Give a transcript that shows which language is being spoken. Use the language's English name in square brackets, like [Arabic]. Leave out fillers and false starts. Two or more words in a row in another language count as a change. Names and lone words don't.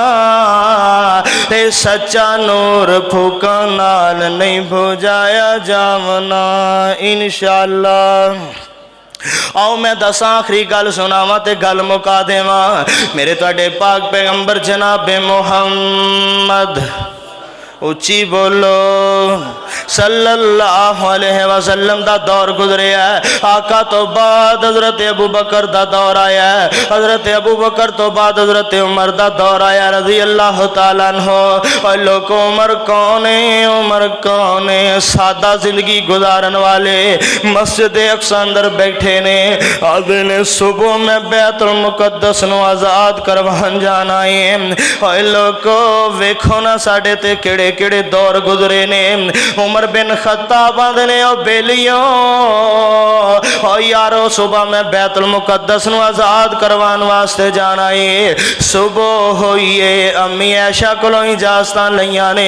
[Punjabi] تے سچا نور پھوکا نال نہیں بجھایا جاونا. انشاءاللہ آؤ میں دس آخری گل سناواں تے گل مکا دیواں. میرے تہاڈے پاک پیغمبر جنابِ محمد، اچی بولو, [Arabic] صلى الله عليه وسلم [Punjabi] دا دور گزریا ہے. آقا تو بعد حضرت ابو بکر دا دور آیا ہے. حضرت ابو بکر تو بعد حضرت عمر دا دور آیا [Arabic] رضي الله تعالى عنه. [Punjabi] اور لوگ عمر کون ہے، عمر کون ہے? سادہ زندگی گزارن والے مسجد اقصیٰ اندر بیٹھے نے. آدے نے صبح میں بیت المقدس نوں آزاد کروان جانا ہے. اور لوگو ویکھو نا ساڈے تے کیڑے کیڑے دور گزرے نے. عمر بن خطاب آندے نے او بیلیو او یارو صبح میں بیت المقدس نوں آزاد کروان واسطے جانا ہے. صبح ہوئیے امی عائشہ کولوں اجازتاں لئیاں نے.